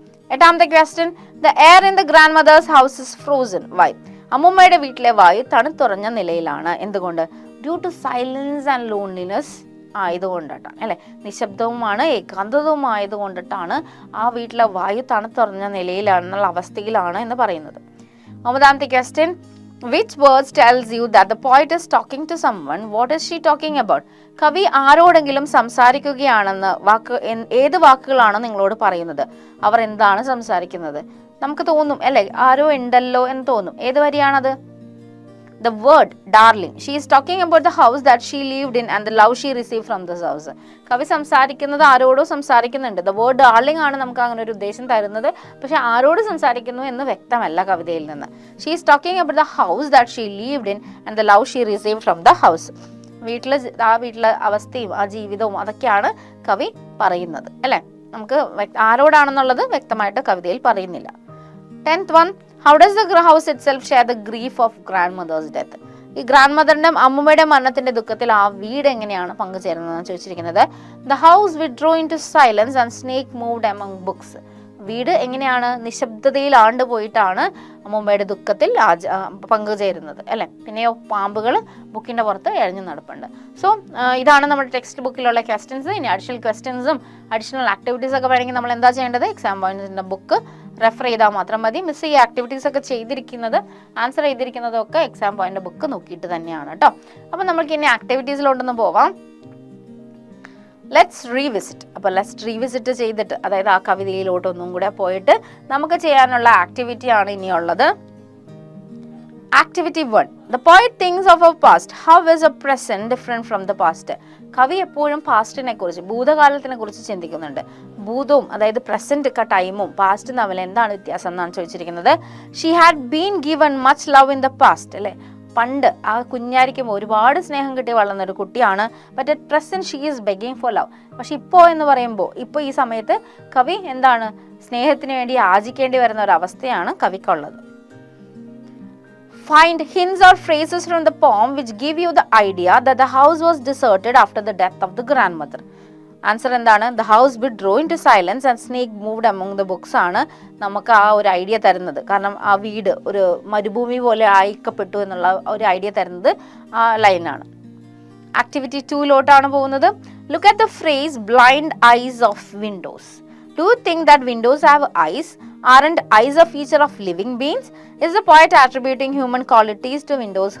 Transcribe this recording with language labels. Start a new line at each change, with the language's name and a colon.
Malayalam: എട്ടാമത്തെ question,
English: The air in the grandmother's house is frozen. Why?
Malayalam: അമ്മുമ്മയുടെ വീട്ടിലെ വായു തണുത്തുറഞ്ഞ നിലയിലാണ്. എന്തുകൊണ്ട്?
English: due to silence and loneliness
Malayalam: ആയതുകൊണ്ടിട്ടാണ് അല്ലെ, നിശബ്ദവുമാണ് ഏകാന്തതവും ആയതുകൊണ്ടിട്ടാണ് ആ വീട്ടിലെ വായു തണുത്തുറഞ്ഞ നിലയിലാണെന്നുള്ള അവസ്ഥയിലാണ് എന്ന് പറയുന്നത്. 9ാമത്തെ question,
English: which words tells you that the poet is talking to someone? What is she talking about?
Malayalam: കവി ആരോടെങ്കിലും സംസാരിക്കുകയാണെന്ന് ഏത് വാക്കുകളാണ് നിങ്ങളോട് പറയുന്നത്? അവർ എന്താണ് സംസാരിക്കുന്നത്? നമുക്ക് തോന്നും അല്ലെ, ആരോ ഉണ്ടല്ലോ എന്ന് തോന്നും. ഏത് വരിയാണത്?
English: The word darling. She is talking about the house that she lived in and the love she received from this house.
Malayalam: കവി സംസാരിക്കുന്നത് ആരോടോ സംസാരിക്കുന്നുണ്ട്.
English: The word darling
Malayalam: ആണ് നമുക്ക് അങ്ങനെ ഒരു ഉദ്ദേശം തരുന്നത്. പക്ഷെ ആരോട് സംസാരിക്കുന്നു എന്ന് വ്യക്തമല്ല കവിതയിൽ നിന്ന്.
English: She is talking about the house that she lived in and the love she received from the house.
Malayalam: ആ വീട്ടിലെ അവസ്ഥയും ആ ജീവിതവും അതൊക്കെയാണ് കവി പറയുന്നത് അല്ലെ. നമുക്ക് ആരോടാണെന്നുള്ളത് വ്യക്തമായിട്ട് കവിതയിൽ പറയുന്നില്ല.
English: 10th one, how does the house itself share the grief of grandmother's death?
Malayalam: ഈ ഗ്രാൻഡ് അമ്മൂമ്മയുടെ മരണത്തിന്റെ ദുഃഖത്തിൽ ആ വീട് എങ്ങനെയാണ് പങ്കുചേരുന്നതെന്ന് ചോദിച്ചിരിക്കുന്നത്.
English: The house withdrew into silence and snake moved among books.
Malayalam: വീട് എങ്ങനെയാണ് നിശബ്ദതയിൽ ആണ്ടുപോയിട്ടാണ് അമ്മൂമ്മയുടെ ദുഃഖത്തിൽ പങ്കുചേരുന്നത് അല്ലെ. പിന്നെയോ പാമ്പുകൾ ബുക്കിന്റെ പുറത്ത് എഴഞ്ഞു നടപ്പുണ്ട്. സോ ഇതാണ് നമ്മുടെ ടെക്സ്റ്റ് ബുക്കിലുള്ള ക്വസ്റ്റ്യൻസ്. ഇനി അഡീഷണൽ ക്വസ്റ്റ്യൻസും അഡീഷണൽ ആക്ടിവിറ്റീസ് ഒക്കെ വേണമെങ്കിൽ നമ്മൾ എന്താ ചെയ്യേണ്ടത്? എക്സാം പോയിന്റ്സിന്റെ ബുക്ക് റെഫർ ചെയ്താൽ മാത്രം മതി. മിസ് ഈ ആക്ടിവിറ്റീസ് ഒക്കെ ചെയ്തിരിക്കുന്നത് ആൻസർ ചെയ്തിരിക്കുന്നതൊക്കെ എക്സാം പോയിന്റ് ബുക്ക് നോക്കിയിട്ട് തന്നെയാണ് കേട്ടോ. അപ്പം നമ്മൾക്ക് ഇനി ആക്ടിവിറ്റീസിലോട്ടൊന്ന് പോവാം.
English: Let's revisit.
Malayalam: അപ്പോൾ ലെറ്റ്സ് റീവിസിറ്റ് ചെയ്തിട്ട്, അതായത് ആ കവിതയിലോട്ടൊന്നും കൂടെ പോയിട്ട് നമുക്ക് ചെയ്യാനുള്ള ആക്ടിവിറ്റി ആണ് ഇനിയുള്ളത്. Activity 1.
English: The poet thinks of a past. How is a present different from the past?
Malayalam: കവി എപ്പോഴും പാസ്റ്റിനെ കുറിച്ച്, ഭൂതകാലത്തിനെ കുറിച്ച് ചിന്തിക്കുന്നുണ്ട്. ഭൂതവും അതായത് പ്രസന്റ് ടൈമും പാസ്റ്റും തമ്മിൽ എന്താണ് വ്യത്യാസം എന്നാണ് ചോദിച്ചിരിക്കുന്നത്.
English: she had been given much love in the past
Malayalam: അല്ലെ. പണ്ട് ആ കുഞ്ഞായിരിക്കുമ്പോൾ ഒരുപാട് സ്നേഹം കിട്ടി വളർന്ന ഒരു കുട്ടിയാണ്.
English: But at present she is begging for love.
Malayalam: പക്ഷെ ഇപ്പോൾ എന്ന് പറയുമ്പോൾ, ഇപ്പോൾ ഈ സമയത്ത് കവി എന്താണ്, സ്നേഹത്തിന് വേണ്ടി യാചിക്കേണ്ടി വരുന്ന ഒരു അവസ്ഥയാണ് കവിക്കുള്ളത്.
English: Find hints or phrases from the poem which give you the idea that the house was deserted after the death of the grandmother.
Malayalam: Answer എന്താണ്?
English: The house withdrew into silence and snake moved among the books
Malayalam: ആണ് നമുക്ക് ആ ഒരു idea തരുന്നത്. കാരണം ആ വീട് ഒരു മരുഭൂമി പോലെ ആയിക്കപ്പെട്ടു എന്നുള്ള ഒരു ഐഡിയ തരുന്നത് ആ ലൈനാണ്. ആക്ടിവിറ്റി 2ലോട്ടാണ് പോകുന്നത്.
English: Look at the phrase blind eyes of windows. Do you think that windows have eyes? Aren't eyes a feature of living beings? Is the poet attributing human qualities to windows?